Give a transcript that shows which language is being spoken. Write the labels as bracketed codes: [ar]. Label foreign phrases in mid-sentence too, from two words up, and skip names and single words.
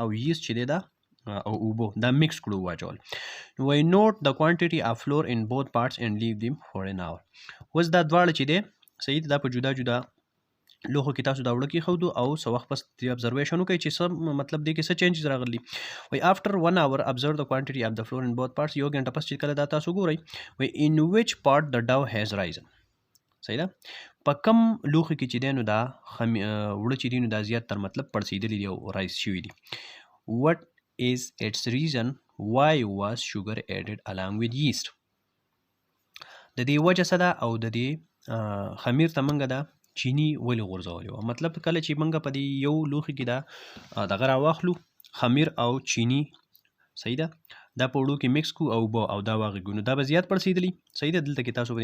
[ps] یست چې دی دا او اوبو دا مکس کړو واچول [en] why note the quantity of flour in both parts and leave them for an hour [ps] اوس دا دواړه چې دی صحیح دا په جدا جدا لوښو کې تاسو دا وړه کېښودو او څه وخت پس دې ابزرویشن وکړئ چې څه مطلب دی کې څه چینجز راغلي وای [en] after 1 hour observe the quantity of the flour in both parts [ps] یو ګنټه پس چې کله دا تاسو ګورئ وای [en] in which part the dough has risen [ps] صحیح ده په کم لوښي کې چې دی نو دا وړه چې دي نو دا زیات تر مطلب پړسېدلي دي او رایس شوي دي [en] what is its reason why was sugar added along with yeast [ps] د دې وجه څه ده او د دې خمیر ته موږ دا چینی ولې غورځولې وه مطلب کله چې موږ په دې یو لوښي کې دا دغه راواخلو خمیر او چینی صحیح ده دا په وړو کې مکس کړو او اوبه او دا واغېږو نو دا به زیات پړسېدلي صحیح ده دلته کې تاسو په